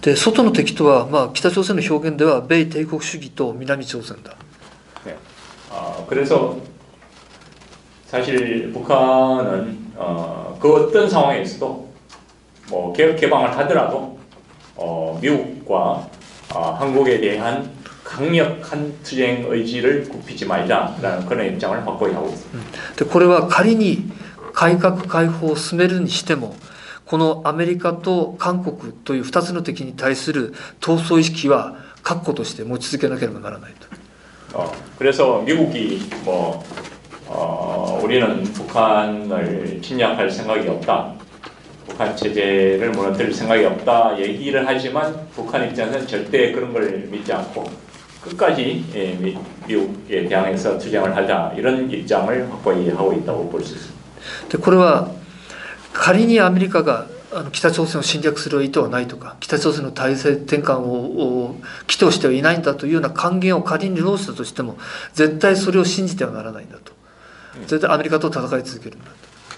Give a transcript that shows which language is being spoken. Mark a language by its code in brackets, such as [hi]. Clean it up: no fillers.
[ja] で外の敵とは、北朝鮮の表現では米帝国主義と南朝鮮だ。 [ko] 네. 그래서 사실 북한은 그 어떤 상황에서도 뭐 개혁 개방을 하더라도 미국과 한국에 대한 강력한 투쟁 의지를 굽히지 말자라는 그런 입장을 확고히 하고 있습니다. [ja] でこれは仮に改革開放を進めるにしてもこのアメリカと韓国という2つの敵に対する闘争意識は確固として持ち続けなければならないと。 [ko] 그래서 미국이 뭐 우리는 북한을 침략할 생각이 없다, 북한 체제를 무너뜨릴 생각이 없다 얘기를 하지만 북한 입장에서는 절대 그런 걸 믿지 않고 끝까지 미국에 대항해서 투쟁을 하자 이런 입장을 확고히 하고 있다고 볼 수 있습니다. [ja] でこれは仮にアメリカが北朝鮮を侵略する意図はないとか北朝鮮の体制転換を企図してはいないんだというような還元を仮に漏したとしても絶対それを信じてはならないんだと。絶対アメリカと戦い続けるんだと。